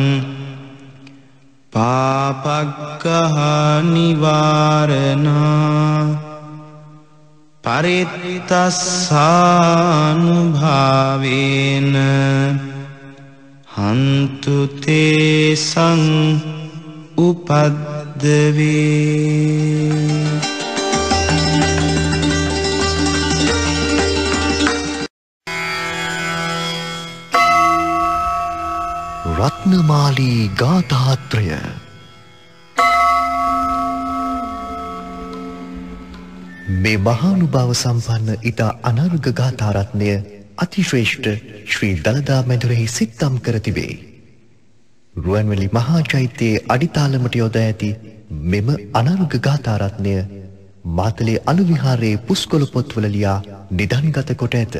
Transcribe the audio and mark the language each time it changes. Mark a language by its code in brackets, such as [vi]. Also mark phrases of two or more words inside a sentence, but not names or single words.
[pi] පාපග්ගහ නිවාරණා පරිත්තස්සානුභාවේන හන්තු තේසං උපද්දවේ [si] රත්නමාලී ගාථාත්‍රය මේ මහානුභාව සම්පන්න ඉතා අනර්ඝ ගාථාරත්නය අතිශ්‍රේෂ්ඨ ශ්‍රී දළදා මැදුරෙහි සිත්තම් කර තිබේ. රුවන්වැලි මහා චෛත්‍යයේ අඩිතාලමට යොදා ඇති මෙම අනර්ඝ ගාථාරත්නය මාතලේ අනුවිහාරයේ පුස්කොළ පොත්වල ලියා නිදන්ගත කොට ඇත.